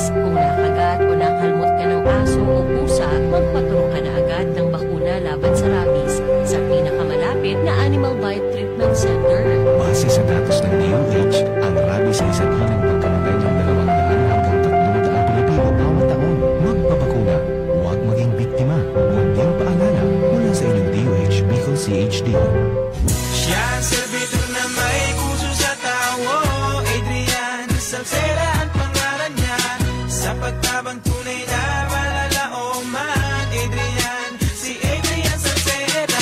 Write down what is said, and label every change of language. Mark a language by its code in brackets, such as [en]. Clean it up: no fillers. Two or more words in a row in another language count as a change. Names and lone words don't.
[tl] Kung nakagat o nakalmot ka ng aso o pusa, magpaturo ka na agad ng bakuna laban sa rabies sa pinakamalapit na Animal Bite Treatment Center. Base sa datos ng DOH, ang rabies ay sanhinang pagkamatay ng 200 hanggang 300 Pilipino bawat taon. Magpapakuna, huwag maging biktima. Munting paalala mula sa inyong DOH Bicol CHD. [bik] Siya ang servidor na may puso sa tawo, Adrian Salceda ang pangalan niya. Sa pagtabang tunay na malalaoman, si Adrian Salceda.